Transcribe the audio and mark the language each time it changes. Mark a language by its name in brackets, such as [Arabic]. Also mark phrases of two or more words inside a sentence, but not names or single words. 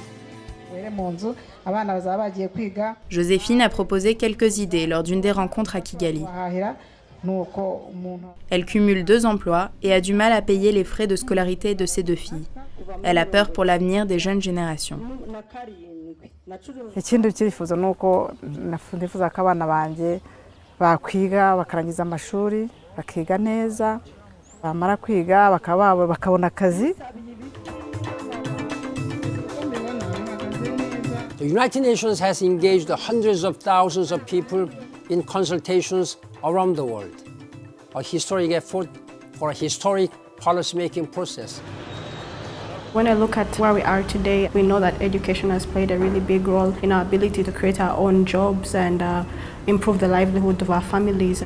[French] Joséphine a proposé quelques idées lors d'une des rencontres à Kigali. Elle cumule 2 emplois et a du mal à payer les frais de scolarité de ses 2 filles. Elle a peur pour l'avenir des jeunes générations. [Kinyarwanda] Ikindi cyifuzo nuko nifuza ko abana banje bakwiga bakarangiza amashuri bakiga neza bamara kwiga bakabona akazi. [English] The United Nations has engaged hundreds of thousands of people in consultations around the world, a historic effort for a historic policy-making process. When I look at where we are today, we know that education has played a really big role in our ability to create our own jobs and improve the livelihood of our families.